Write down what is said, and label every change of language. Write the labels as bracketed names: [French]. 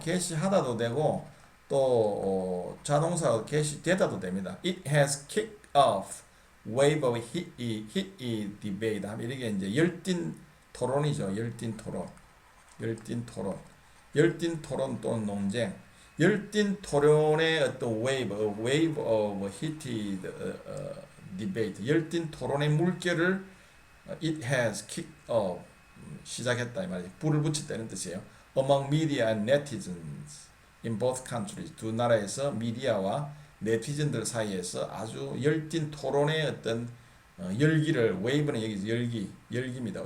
[Korean] 개시하다도 되고 또 자동사 개시되다도 됩니다. [English] It has kicked off wave of heated debate [Korean] 하면 이게 이제 열띤 토론이죠. 열띤 토론 또는 논쟁. 열띤 토론의 어떤 [English] wave of heated debate. [Korean] 열띤 토론의 물결을 [English] it has kicked off [Korean] 시작했다 이 말이죠. 불을 붙였다는 뜻이에요. [English] Among media and netizens in both countries [Korean] 두 나라에서 미디어와 네티즌들 사이에서 아주 열띤 토론의 어떤 열기를 wave는 여기서 열기입니다.